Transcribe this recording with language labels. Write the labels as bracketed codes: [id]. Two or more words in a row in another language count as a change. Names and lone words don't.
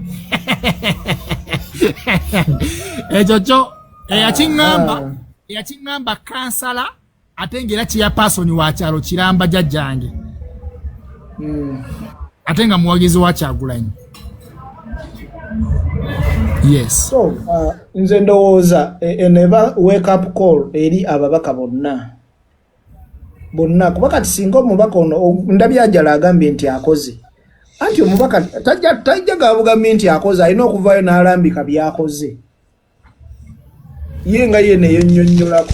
[lg] ekyo kyo eyakiŋŋamba kansala ate ng'era chairperson wa kyalo kiramba jjajjange ate nga muwagizi wa Kyagulanyi yes so nze ndowooza eneba [en] wake up call [lg] eri ababaka bonna kuba kati singa omubaka ono Ndabyajjala agambye nti akoze anti omubaka tajja gabugambye nti akoze alina okuvaayo n'alambika byakoze ye nga ye neyonnyonnyolako